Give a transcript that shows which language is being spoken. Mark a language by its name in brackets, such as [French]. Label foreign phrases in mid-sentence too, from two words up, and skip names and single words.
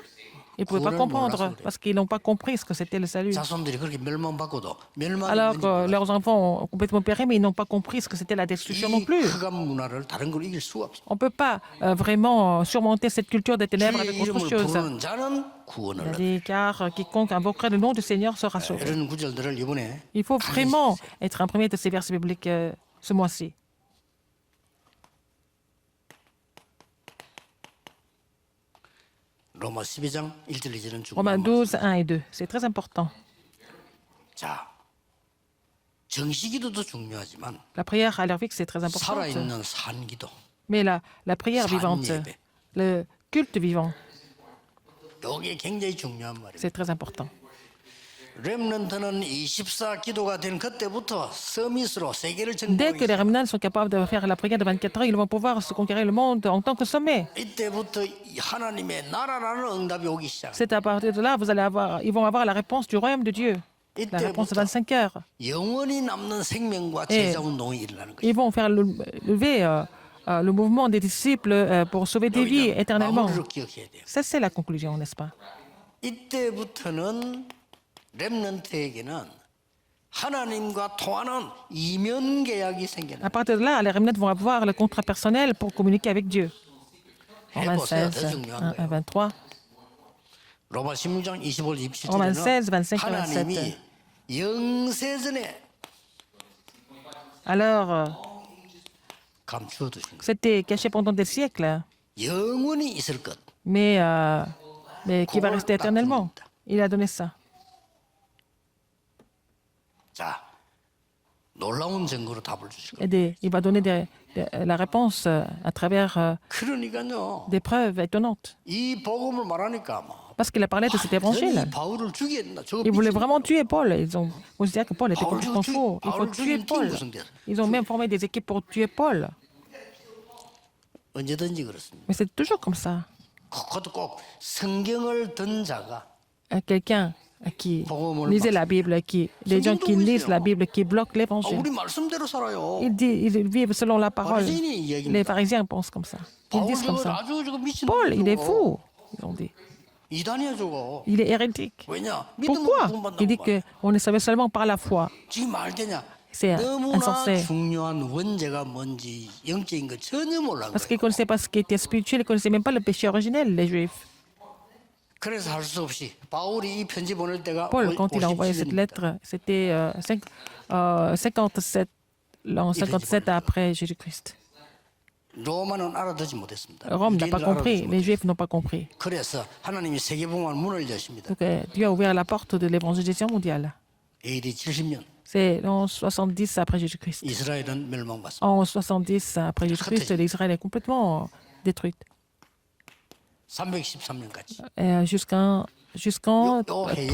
[French] Ils ne pouvaient pas comprendre parce qu'ils n'ont pas compris ce que c'était le salut. [Korean] 자손들이 그렇게 멸망받고도 멸망이 [French] Alors [Korean] 뭔지 [French] que leurs enfants ont complètement péri, mais ils n'ont pas compris ce que c'était la destruction non [Korean] 이 [French] plus. [Korean] 흑암 문화를 다른 걸 이길 수가 없어. [French] On ne peut pas vraiment surmonter cette culture des ténèbres [Korean] 주의 [French] avec autre [Korean] 이름을 [French] chose. [Korean] 부르는 자는 [French] Il [Korean] 구원을 [French] a [Korean] 얻어. [French] dit, car quiconque invoquera le nom du Seigneur sera sauvé. [Korean] 이런 구절들을 이번에 [French] Il faut vraiment être imprimé de ces versets bibliques ce mois-ci. [Korean] 로마 12장 1절 2절은 [French] Romains [Korean] 중요한 [French] 12, 1 et 2. C'est très important. [Korean] 자, 정시기도도 중요하지만 [French] La prière à leur vie, c'est très important. [Korean] 살아있는 산기도 [French] Mais la prière vivante, [Korean] 예배. [French] le culte vivant, [Korean] 이게 굉장히 중요한 말이에요. [French] c'est très important. [Korean] 렘넌트는 24 기도가 된 그때부터 서밋으로 세계를 [French] Dès que [Korean] 정복하기 [French] les remnants sont capables de faire la prière de 24 heures, ils vont pouvoir se conquérir le monde en tant que sommet. [Korean] 이때부터 이 하나님의 나라라는 응답이 오기 시작. [French] C'est à partir de là, ils vont avoir la réponse du royaume de Dieu. La réponse, [Korean] 이때부터 [French] 25 heures. [Korean] 영원히 남는 생명과 예. 제자 운동이 일어나는 거예요. [French] Ils vont faire lever le mouvement des disciples pour sauver des vies [Korean] 여기는 [French] éternellement. [Korean] 마무리를 기억해야 돼요. [French] Ça, c'est la conclusion, n'est-ce pas? [Korean] 이때부터는 렘넌트에게는 하나님과 통하는 이면 계약이 생겨나요. [French] À partir de là, les remnants vont avoir le contrat personnel pour communiquer avec Dieu. En [Korean] 해보세요. [French] 26, [Korean] 더 중요한 [French] 1 à [Korean] 거예요. [French] 23. [Korean] 로마 16장 25, 27절에는 [French] Romains 16, 25, [Korean] 하나님이 [French] 27. [Korean] 영세전에 [French] Alors, [Korean] 감추어 두신 거예요. [French] c'était caché pendant des siècles, [Korean] 영원히 있을 것. [French] mais qui va rester éternellement. Il a donné ça. [Korean] 자, 놀라운 증거로 답을 주실 거예요. [French] Et il va donner la réponse à travers [Korean] 그러니까요. [French] des preuves étonnantes. [Korean] 이 복음을 말하니까 [French] Parce qu'il a parlé de cet évangile. [Korean] 이 바울을 죽였나? 저거 [French] Ils voulaient [Korean] 미친 [French] vraiment tuer Paul. Ils ont considéré que Paul était Paul complètement tue- faux. Il faut Paul tuer tue- Paul. tue- Ils ont même formé des équipes pour tuer Paul. [Korean] 언제든지 그렇습니다. [French] Mais c'est toujours comme ça. [Korean] 그것도 꼭 성경을 든 자가 [French] Quelqu'un qui lisait la Bible, les gens qui lisent la Bible, qui bloquent l'évangile. [Korean] 우리 말씀대로 살아요. [French] Ils vivent selon la parole. [Korean] 바리새인이 이 얘기입니다. [French] Les pharisiens pensent comme ça. Ils [Korean] 바울 [French] disent comme [Korean] 저거 [French] ça. [Korean] 아주 저거 미친 [French] Paul, il est [Korean] 놈이죠. [French] fou. Ils ont dit. [Korean] 이단이야 저거. [French] Il est hérétique. [Korean] 왜냐? [French] Pourquoi? [Korean] 믿음으로 구원받는 [French] Il dit [Korean] 거. [French] qu'on est sauvé seulement par la foi. [Korean] 지금 말되냐? [French] C'est [Korean] 너무나 [French] insensé. [Korean] 중요한 원죄가 뭔지 영적인 거 전혀 몰라. [French] Parce qu'ils ne connaissaient pas ce qui était spirituel, ils ne connaissaient même pas le péché originel, les Juifs. [Korean] 그래서 할 수 없이 바울이 이 편지 보낼 때가 [French] Paul, quand il a envoyé cette [Korean] 57년입니다. [French] lettre, c'était 57, l'an 57 après Jésus-Christ. [Korean] 로마는 알아듣지 못했습니다. [French] Rome n'a pas [Korean] 유대인들 [French] compris, [Korean] 알아듣지 [French] les [Korean] 못했어요. [French] Juifs n'ont pas compris. [Korean] 그래서 하나님이 세계복음화 문을 여십니다. [French] Donc Dieu a ouvert la porte de l'évangélisation mondiale. [Korean] AD 70년 [French] C'est l'an 70 après Jésus-Christ. [Korean] 이스라엘은 멸망받습니다. [French] En 70 après Jésus-Christ, l'Israël est complètement détruite. [Korean] 313년까지. [French] Jusqu'en [Korean] 요 해에